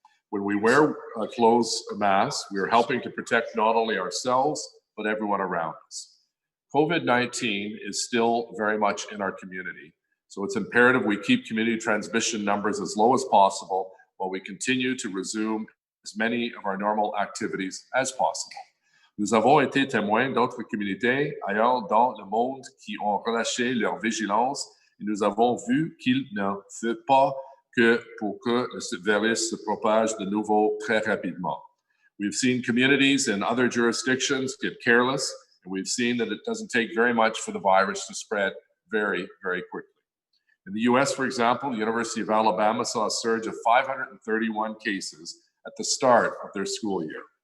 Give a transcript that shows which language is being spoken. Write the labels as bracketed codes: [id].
[en] When we wear closed masks, we are helping to protect not only ourselves, but everyone around us. COVID-19 is still very much in our community, so it's imperative we keep community transmission numbers as low as possible while we continue to resume as many of our normal activities as possible. [fr] Nous avons été témoins d'autres communautés ailleurs dans le monde qui ont relâché leur vigilance et nous avons vu qu'il ne fait pas que pour que le virus se propage de nouveau très rapidement. [en] We've seen communities in other jurisdictions get careless, and we've seen that it doesn't take very much for the virus to spread very, very quickly. In the US, for example, the University of Alabama saw a surge of 531 cases at the start of their school year.